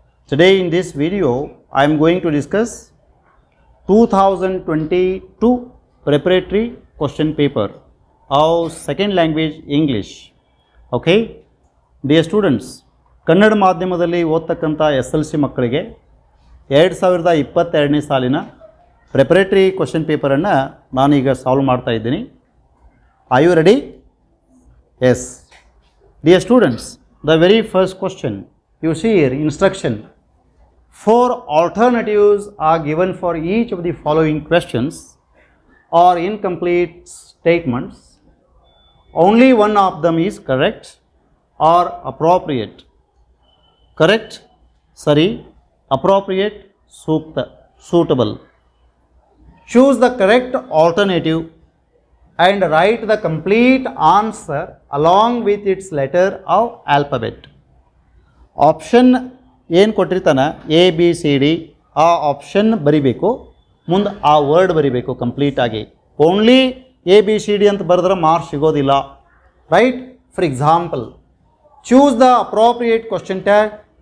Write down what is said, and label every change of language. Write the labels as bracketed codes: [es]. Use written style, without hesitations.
[en] Today in this video, I am going to discuss 2022 preparatory question paper of second language English. Okay, dear students, [kn] Kannada ಮಾಧ್ಯಮದಲ್ಲಿ ಓದ್ತಕ್ಕಂಥ SLC ಮಕ್ಕಳಿಗೆ 2022ನೇ ಸಾಲಿನ preparatory question ಪೇಪರನ್ನು ನಾನೀಗ solve ಮಾಡ್ತಾ ಇದ್ದೀನಿ. [en] Are you ready? [kn] S. [en] Dear students, the very first question you see here, instruction. 4 alternatives are given for each of the following questions or incomplete statements. Only one of them is correct or appropriate. Correct, sari, appropriate, suitable. Choose the correct alternative and write the complete answer along with its letter of alphabet. [kn] Option ಏನು ಕೊಟ್ಟಿರ್ತಾನೆ A B C D ಆ option ಬರಿಬೇಕು, ಮುಂದೆ ಆ word ಬರಿಬೇಕು ಕಂಪ್ಲೀಟಾಗಿ. Only A B C D ಅಂತ ಬರೆದ್ರೆ ಮಾರ್ಕ್ಸ್ ಸಿಗೋದಿಲ್ಲ. Right? [en] For example, choose the appropriate question tag.